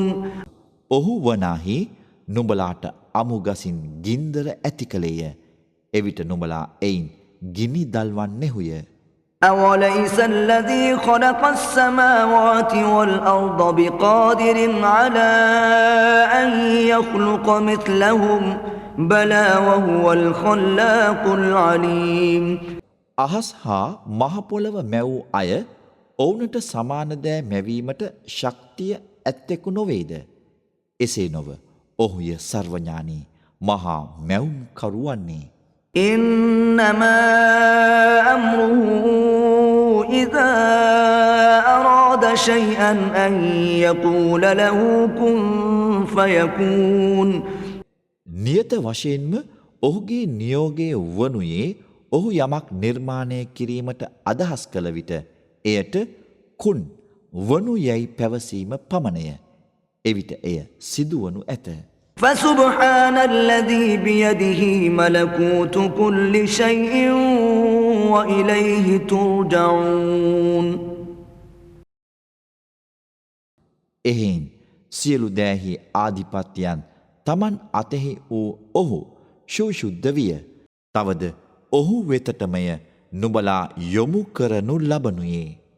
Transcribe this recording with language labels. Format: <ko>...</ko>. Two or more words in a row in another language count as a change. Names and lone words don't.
<si>ඔහු වනාහි නුඹලාට අමුගසින් ගින්දර ඇති කළේය. එවිට නුඹලා එයින් ගිනි දල්වන්නෙහුය.</si> <ar>أوليس الذي خلق السماوات والأرض بقادر على أن يخلق مثلهم بلى وهو الخلاق العليم</ar> <si>අහස් හා මහපොළව මැවූ අය ඔවුනට සමාන දෑ මැවීමට ශක්තිය ඇත්තෙකු නොවේද. එසේ නොව ඔහුය සර්වඥානී මහා මැවුම් කරුවන්නේ.</si> <ar>إنما أمره إذا أراد شيئا أن يقول له كن فيكون</ar> <si>නියත වශයෙන්ම ඔහුගේ නියෝගය වනුයේ ඔහු යමක් නිර්මාණය කිරීමට අදහස් කළ විට එයට කුන් වනු යැයි පැවසීම පමණය. එවිට එය සිදුවනු ඇත.</si> <ar>فسبحان الذي بيده ملكوت كل شيء وإليه ترجعون</ar> <si>එහෙන් සියලු දෑහි ආධිපත්‍යයන් තමන් අතෙහි වූ ඔහු ශුද්ධ විය. තවද ඔහු වෙතටමය නුඹලා යොමු කරනු ලබනුයේ.</si>